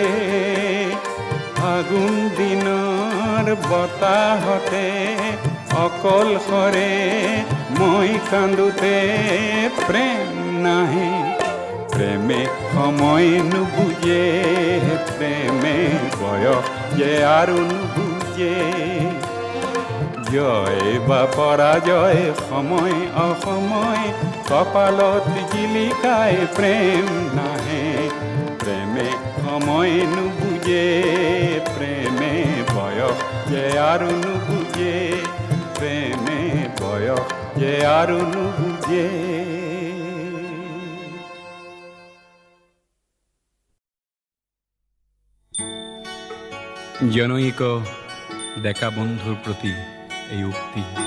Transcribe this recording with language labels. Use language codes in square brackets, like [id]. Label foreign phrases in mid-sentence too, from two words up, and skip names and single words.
[as] ফাগুন দিনৰ বতাহতে অকলশৰে মই কান্দোতে প্ৰেম নাহে প্ৰেমে সময় নুবুজে প্ৰেমে বয়স যে আৰু নুবুজে জয় বা পরাজয় সময় অসময় কপালত জিলিকায় প্রেম নাহে প্রেমে সময় নুবুজে প্রেম যে আৰু নুবুজে প্ৰেমে বয়স যে আৰু নুবুজে জনৈক ডেকা বন্ধুৰ প্ৰতি এই উক্তি